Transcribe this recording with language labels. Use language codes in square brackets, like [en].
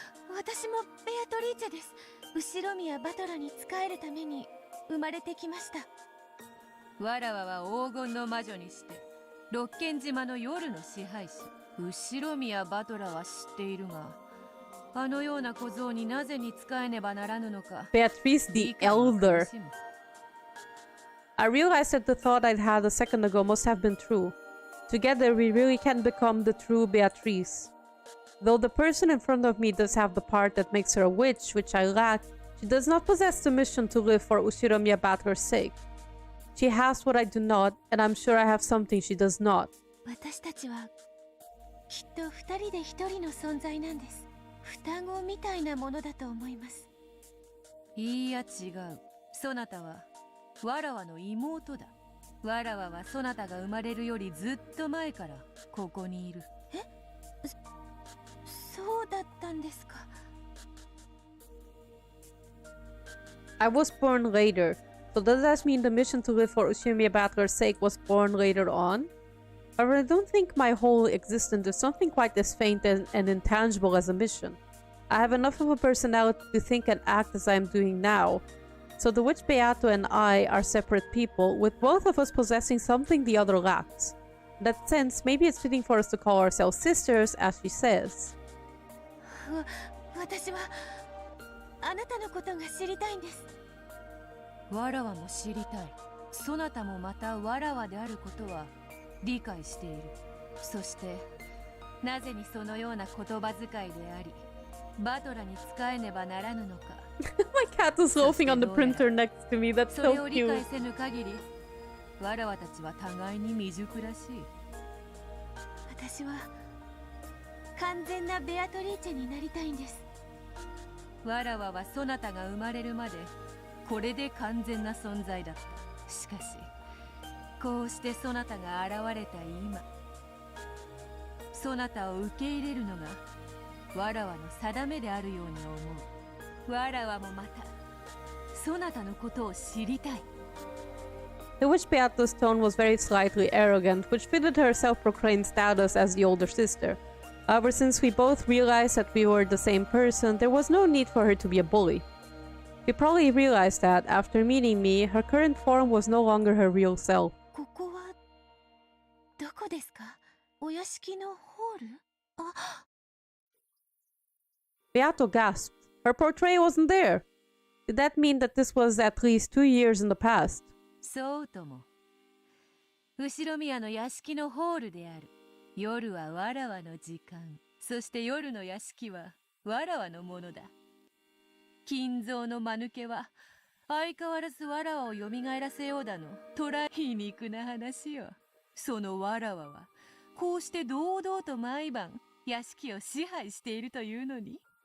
[ja] 私もベアトリーチェです。後ろ宮バトラに仕えるために生まれてきました。わらわは黄金の魔女にして六軒島の夜の支配者。後ろ宮バトラは知っているが、あのような小僧になぜに仕えねばならぬのか。 [en] Beatrice the Elder. I realized that the thought I'd had a second ago must have been true. Together, we really can become the true Beatrice. Though the person in front of me does have the part that makes her a witch, which I lack, she does not possess the mission to live for Ushiromiya Battler's sake. She has what I do not, and I'm sure I have something she does not. [ja] 私たちはきっと二人で一人の存在なんです。双子みたいなものだと思います。いいや違う。そなたはわらわの妹だ。わらわはそなたが生まれるよりずっと前からここにいる。え？そうだったんですか。 [en] I was born later, so does that mean the mission to live for Ushiromiya Battler's sake was born later on? However, I don't think my whole existence is something quite as faint and intangible as a mission. I have enough of a personality to think and act as I am doing now. So the witch Beato and I are separate people, with both of us possessing something the other lacks. In that sense, maybe it's fitting for us to call ourselves sisters, as she says. [ja] 私はあなたのことが知りたいんです。わらわも知りたい。そなたもまたわらわであることは理解している。そしてなぜにそのような言葉遣いであり、バトラに仕えねばならぬのか。 [en] My cat is loafing on the printer next to me. That's [ja] それ [en] so [ja] を理 [en] cute. [ja] 解せぬ限り、わらわたちは互いに未熟らしい。私は完全なベアトリーチェになりたいんです。わらわはそなたが生まれるまでこれで完全な存在だった。しかしこうしてそなたが現れた今、そなたを受け入れるのがわらわの定めであるように思う。わらわもまたそなたのことを知りたい。 [en] The witch Beato's tone was very slightly arrogant, which fitted her self-proclaimed status as the older sister. However, since we both realized that we were the same person, there was no need for her to be a bully. We probably realized that, after meeting me, her current form was no longer her real self. [ja] ここはどこですか？お屋敷のホール？あ。 [en] Beato gasped. Her portrait wasn't there. Did that mean that this was at least 2 years in the past? [ja] そうとも。後ろ宮の屋敷のホールである。夜はわらわの時間。そして夜の屋敷はわらわのものだ。金蔵の間抜けは相変わらずわらわを蘇らせようだの。とら皮肉な話よ。そのわらわはこうして堂々と毎晩屋敷を支配しているというのに。